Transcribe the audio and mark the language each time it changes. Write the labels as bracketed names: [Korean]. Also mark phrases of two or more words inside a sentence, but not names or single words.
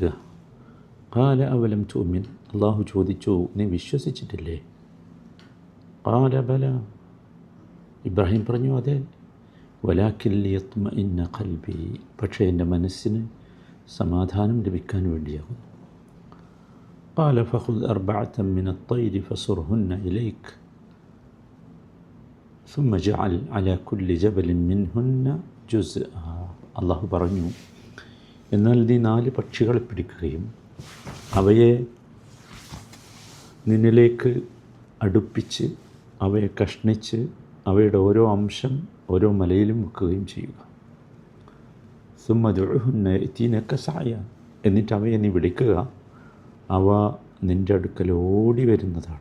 [Arabic] قال أولم تؤمن, [Malayalam] അള്ളാഹു ചോദിച്ചു, നീ വിശ്വസിച്ചിട്ടില്ലേ? [Arabic] قال بلى, [Malayalam] ഇബ്രാഹിം പറഞ്ഞു, അതെ. [Arabic] ولكن ليطمئن قلبي, [Malayalam] പക്ഷേ എൻ്റെ മനസ്സിന് സമാധാനം ലഭിക്കാൻ വേണ്ടിയാകുന്നു. [Arabic] قال فخذ أربعة من الطير فصرهن إليك ثم اجعل على كل جبل منهن جزءا. [Malayalam] അള്ളാഹു പറഞ്ഞു, എന്നാൽ നീ 4 പക്ഷികളെ പിടിക്കുകയും അവയെ നിന്നിലേക്ക് അടുപ്പിച്ച് അവയെ കഷ്ണിച്ച് അവയുടെ ഓരോ അംശം ഓരോ മലയിലും വെക്കുകയും ചെയ്യുക. [Arabic] ثم ادعهن يأتينك سعيا, [Malayalam] എന്നിട്ട് അവയെ നീ വിളിക്കുക, അവ നിൻ്റെ അടുക്കൽ ഓടി വരുന്നതാണ്.